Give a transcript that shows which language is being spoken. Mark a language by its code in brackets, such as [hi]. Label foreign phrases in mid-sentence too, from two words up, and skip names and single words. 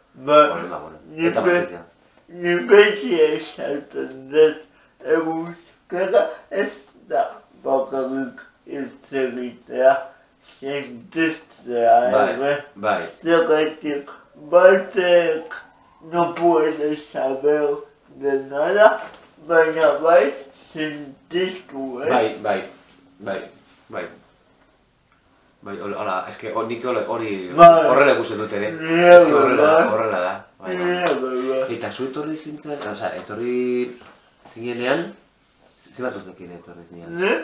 [eu] Ni beti esaten dut euskara ez da bakarrik hitz egitea, sentitzea ere. Zergatik batek [es] no puede saber de nada, [eu] baina bai sentitu, Bai, hola, eske nik horrela ikusten dut ere. Horrela da. Eta zu etorri zintzen, etorri zinenean, ze bat urtekin etorri zinean?